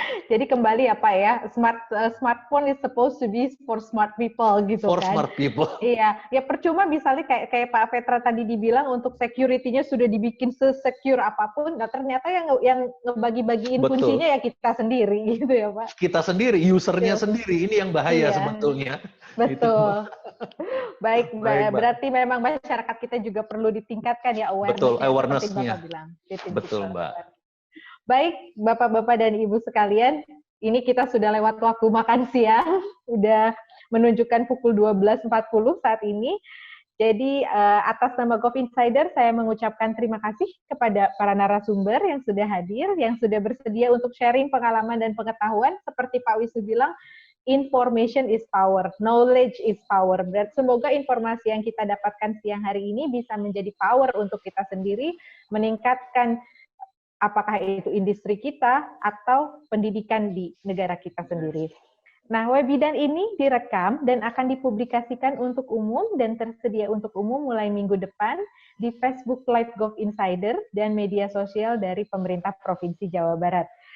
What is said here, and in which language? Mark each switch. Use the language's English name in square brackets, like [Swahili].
[Indonesian] Jadi kembali ya Pak ya, [English] smartphone is supposed to be for smart people [Indonesian] gitu [English] for [Indonesian] kan. [English] For smart people. [Indonesian] Iya, ya percuma misalnya kayak Pak Vetra tadi dibilang untuk security-nya sudah dibikin se-secure apapun, nah ternyata yang ngebagi-bagiin kuncinya ya kita sendiri gitu ya Pak. Kita sendiri, usernya sendiri, ini yang bahaya sebetulnya. Betul. Baik, berarti memang masyarakat kita juga perlu ditingkatkan ya awareness. Betul, awareness-nya. Betul, Mbak. Baik, Bapak-bapak dan Ibu sekalian, ini kita sudah lewat waktu makan siang, udah menunjukkan pukul 12.40 saat ini. Jadi atas nama Gov Insider, saya mengucapkan terima kasih kepada para narasumber yang sudah hadir, yang sudah bersedia untuk sharing pengalaman dan pengetahuan. Seperti Pak Wisnu bilang, [English] information is power, knowledge is power. [Indonesian] Semoga informasi yang kita dapatkan siang hari ini bisa menjadi power untuk kita sendiri, meningkatkan apakah itu industri kita atau pendidikan di negara kita sendiri. Nah, webinar ini direkam dan akan dipublikasikan untuk umum dan tersedia untuk umum mulai minggu depan di Facebook Live Gov Insider dan media sosial dari pemerintah Provinsi Jawa Barat.